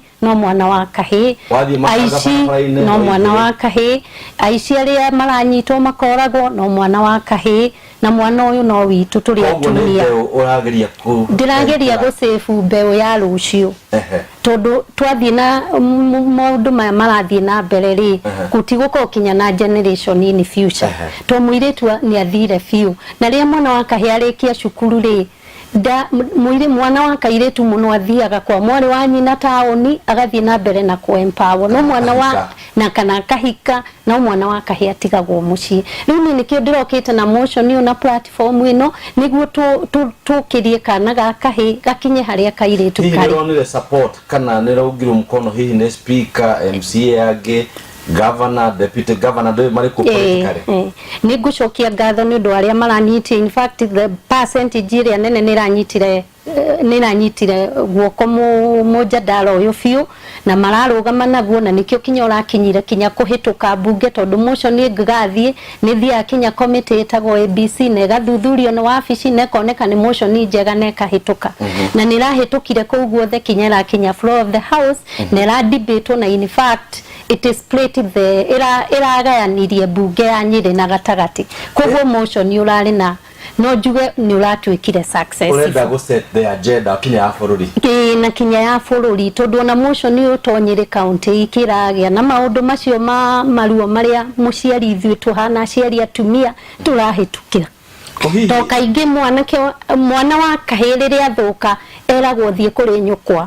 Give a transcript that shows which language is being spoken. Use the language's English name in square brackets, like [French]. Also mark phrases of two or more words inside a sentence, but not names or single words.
[Kikuyu] no mwana wa kahĩĩ aici no mwana wa kahĩĩ aici arĩa maranyitwo makoragwo no mwana wa kahĩĩ na mwana ũyũ no witũ tũrĩ atumia ndĩrageria gũsave mbeũ ya rũciũ tondũ twathiĩ na maũndũ maya marathiĩ na mbere rĩ gũtigũkorwo kinya na [English] generation in future [Kikuyu] to mũirĩtu nĩ athire biũ na rĩrĩa mwana wa kahĩĩ arĩkia cukuru rĩ mwana wa kairĩtu mũno athiaga kwa mwarĩ wa nyina taũni agathiĩ na mbere na empower no mwana wa na kana kahika no mwana wa kahĩĩ atigagwo mũciĩ rĩu nĩkĩo ndĩrokĩte na motion ĩyo na platform ĩno nĩguo tũkĩrie kana ga kahĩĩ gakinye harĩa kairĩtu karĩ hihi nĩronire support kana nĩraugirwo mũkono hihi nĩ speaker MCA angĩ [English] governor deputy governor [Kikuyu] ndio mariko politically ni gucokia ngatho ni undu aria maranyitire [English] in fact the percentage [Kikuyu] ĩrĩa nene nĩranyitire guoko mujadala uyu biũ na mararũgama naguo na nikio kinya ũrakinyire kinya kũhĩtũka mbunge tondũ motion nĩ ngathie nĩ thia kinya committee ĩtagwo ABC na gathuthurio na wabici na koneka nĩ motion njega na kahĩtũka na nĩrahĩtũkire kũu guothe kinya rakinya [English] floor of the house [Kikuyu] na ra debate na [English] in fact it is split the [Kikuyu] iragayanirie bunge ya Nyĩrĩ na gatagati koguo motion urari na no juge nĩ ũratuĩkire success urenda [English] go set the agenda [Kikuyu] kinya ya bũrũri na kinya ya bũrũri tondũ na motion ũtonyire county ikiragĩa na maũndũ macio maruo marĩa mũciari ithuĩ tuhana aciari atumia turahĩtũkira to kaingĩ mwana wa kahĩĩ rĩrĩa athũka eragwo thiĩ kũrĩ nyũkwa